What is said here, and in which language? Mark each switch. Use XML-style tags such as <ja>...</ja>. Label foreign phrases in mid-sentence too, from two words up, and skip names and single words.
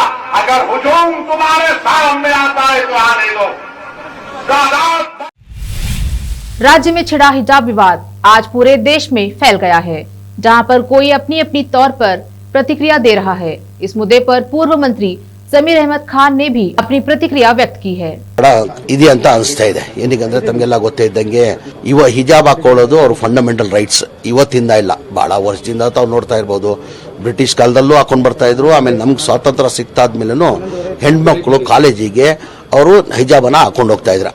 <hi>अगर हुजूम तुम्हारे सामने आता है तो आने दो। राज्य में छिड़ा हिजाब विवाद आज पूरे देश में फैल गया है, जहां पर कोई अपनी अपनी तौर पर प्रतिक्रिया दे रहा है। इस मुद्दे पर पूर्व मंत्री जमीर अहमद खान ने भी अपनी प्रतिक्रिया व्यक्त की है।</hi> <kn>ಇದೆ ಅಂತ ಅನಿಸ್ತಾ ಇದೆ. ಏನಕ್ಕೆ ತಮಗೆಲ್ಲ ಗೊತ್ತೇ ಇದ್ದಂಗೆ ಹಿಜಾಬ್ ಹಾಕೊಳ್ಳೋದು ಅವ್ರ</kn> <en>fundamental rights</en> <kn>ಇವತ್ತಿಂದ ಇಲ್ಲ, ಬಹಳ ವರ್ಷದಿಂದ ತಾವು ನೋಡ್ತಾ ಇರಬಹುದು. ಬ್ರಿಟಿಷ್ ಕಾಲದಲ್ಲೂ ಹಾಕೊಂಡು ಬರ್ತಾ ಇದ್ರು. ಆಮೇಲೆ ನಮ್ಗೆ ಸ್ವಾತಂತ್ರ್ಯ ಸಿಕ್ತಾದ್ಮೇಲೂ ಹೆಣ್ಮಕ್ಳು ಕಾಲೇಜಿಗೆ ಅವರು ಹಿಜಾಬನ್ನ ಹಾಕೊಂಡು ಹೋಗ್ತಾ ಇದ್ರು.</kn>